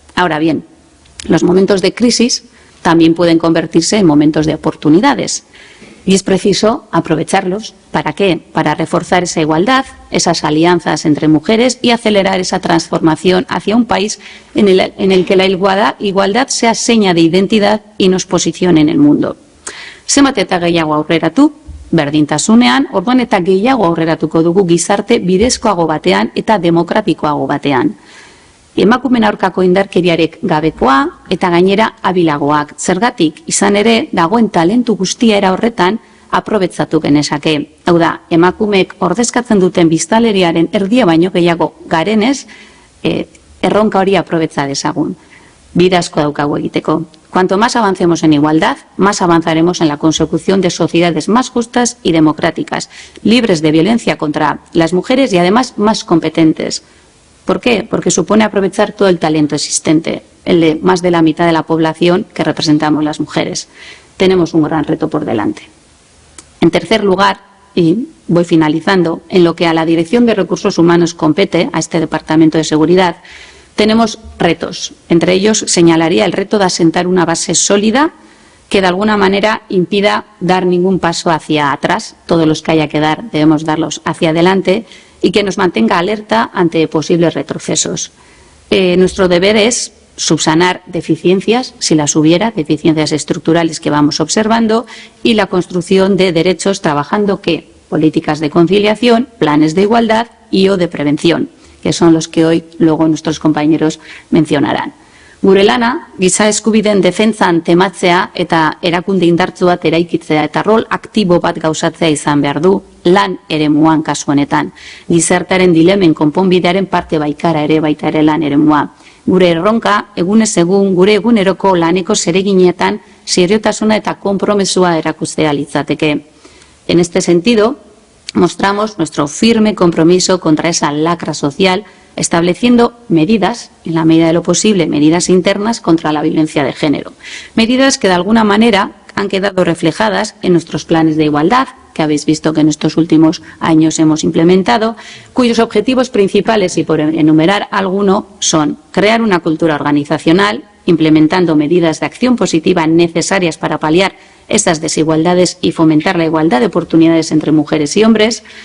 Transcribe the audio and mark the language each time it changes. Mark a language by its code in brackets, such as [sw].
[es] Ahora bien, los momentos de crisis también pueden convertirse en momentos de oportunidades. Y es preciso aprovecharlos. ¿Para qué? Para reforzar esa igualdad, esas alianzas entre mujeres y acelerar esa transformación hacia un país en el que la igualdad sea seña de identidad y nos posicione en el mundo. [eu] Zenbat eta gehiago aurreratu, berdintasunean, orduan eta gehiago aurreratuko dugu gizarte bidezkoago batean eta demokratikoago batean. emakumeen aurkako indarkeriarek gabekoa eta gainera abilagoak. Zergatik, izan ere, dagoen talentu guztia era horretan aprobetzatu genezake. Hau da, emakumeek ordezkatzen duten biztanleriaren erdia baino gehiago garenez, erronka hori aprobetza dezagun. Bide asko daukagu egiteko. [es] Cuanto más avancemos en igualdad, más avanzaremos en la consecución de sociedades más justas y democráticas, libres de violencia contra las mujeres y además más competentes. ¿Por qué? Porque supone aprovechar todo el talento existente, el de más de la mitad de la población que representamos las mujeres. Tenemos un gran reto por delante. En tercer lugar, y voy finalizando, en lo que a la Dirección de Recursos Humanos compete, a este Departamento de Seguridad, tenemos retos. Entre ellos señalaría el reto de asentar una base sólida que de alguna manera impida dar ningún paso hacia atrás. Todos los que haya que dar debemos darlos hacia adelante y que nos mantenga alerta ante posibles retrocesos. Nuestro deber es subsanar deficiencias, si las hubiera, deficiencias estructurales que vamos observando, y la construcción de derechos trabajando ¿qué? Políticas de conciliación, planes de igualdad y o de prevención, que son los que hoy luego nuestros compañeros mencionarán. [eu] Gure lana, giza eskubideen defentsan tematzea eta erakunde indartsu bat eraikitzea eta rol aktibo bat gauzatzea izan behar du lan eremuan kasu honetan. Gizartearen dilemen konponbidearen parte baikara ere baita ere lan eremua. Gure erronka, egunez egun, gure eguneroko laneko zereginetan seriotasuna eta konpromesua erakustea litzateke. [es] En este sentido, mostramos nuestro firme compromiso contra esa lacra social, estableciendo medidas, en la medida de lo posible, medidas internas contra la violencia de género. Medidas que de alguna manera han quedado reflejadas en nuestros planes de igualdad, que habéis visto que en estos últimos años hemos implementado, cuyos objetivos principales, y por enumerar alguno, son crear una cultura organizacional, implementando medidas de acción positiva necesarias para paliar estas desigualdades y fomentar la igualdad de oportunidades entre mujeres y hombres,